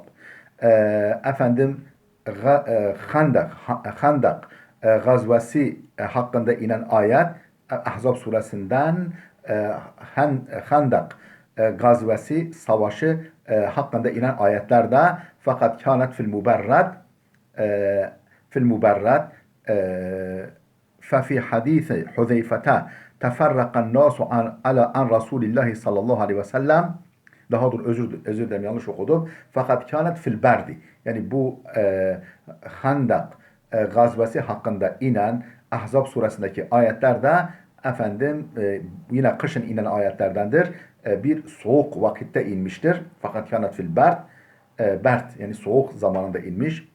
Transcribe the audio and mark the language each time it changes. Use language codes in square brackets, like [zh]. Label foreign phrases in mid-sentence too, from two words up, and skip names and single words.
[tr] Efendim Khandak gazvesi hakkında inen ayet Ahzab suresinden Khandak gazvesi savaşı hakkında inen ayetlerde, [ar] فقد كانت في المبرد ففي حديث حذيفة تفرق الناس عن رسول الله صلى الله عليه وسلم. [tr] Daha dur, özür dilerim, yanlış okudum. [ar] فقد كانت في البرد. [tr] Yani bu Handak gazvesi hakkında inen Ahzab suresindeki ayetlerde yine kışın inen ayetlerdendir. Bir soğuk vakitte inmiştir. [ar] فقد كانت في البرد, [tr] yani soğuk zamanında inmiş.